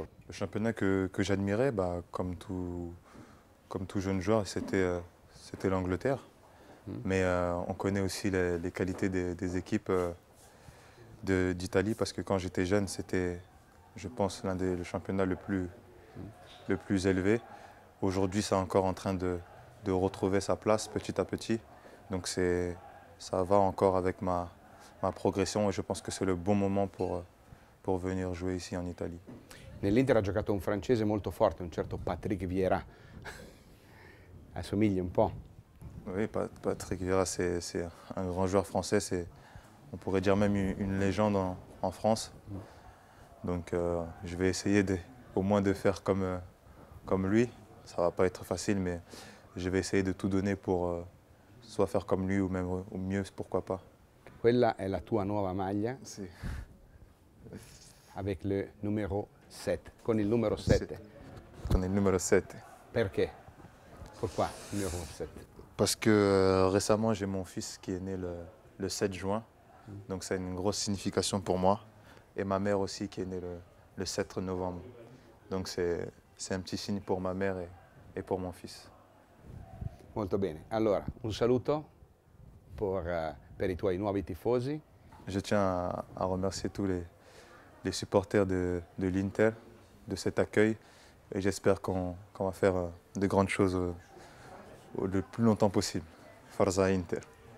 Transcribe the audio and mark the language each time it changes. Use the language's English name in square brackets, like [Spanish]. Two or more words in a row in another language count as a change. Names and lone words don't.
[French] Le championnat que j'admirais, bah, comme tout jeune joueur, c'était l'Angleterre. Mais on connaît aussi les qualités des équipes d'Italie, parce que quand j'étais jeune, c'était, je pense, l'un des championnats le plus élevé. Aujourd'hui, c'est encore en train de retrouver sa place petit à petit. Donc ça va encore avec ma progression et je pense que c'est le bon moment pour venir jouer ici en Italie. [Italian] Nell'Inter ha giocato un francese molto forte, un certo Patrick Vieira. Assomigli un po'. [French] Oui, Patrick Vieira, c'est un grand joueur français. On pourrait dire même une légende en France. Donc je vais essayer au moins de faire comme lui. Ça ne va pas être facile, mais je vais essayer de tout donner pour soit faire comme lui ou même au mieux, pourquoi pas. [Italian] Quella è la tua nuova maglia Sì. [French] avec le numero [Italian] 7, con il numero 7. Con il numéro 7. Perché? [French] Pourquoi il numéro [Italian] 7? [French] Parce que récemment, j'ai mon fils qui est né le 7 juin. Donc ça a une grosse signification pour moi. Et ma mère aussi qui est née le 7 novembre. Donc c'est un petit signe pour ma mère et pour mon fils. [Italian] Molto bene. Allora, un saluto per i tuoi nuovi tifosi. [French] Je tiens à remercier tous les supporters de l'Inter de cet accueil et j'espère qu'on va faire de grandes choses le plus longtemps possible. [Italian] Forza Inter.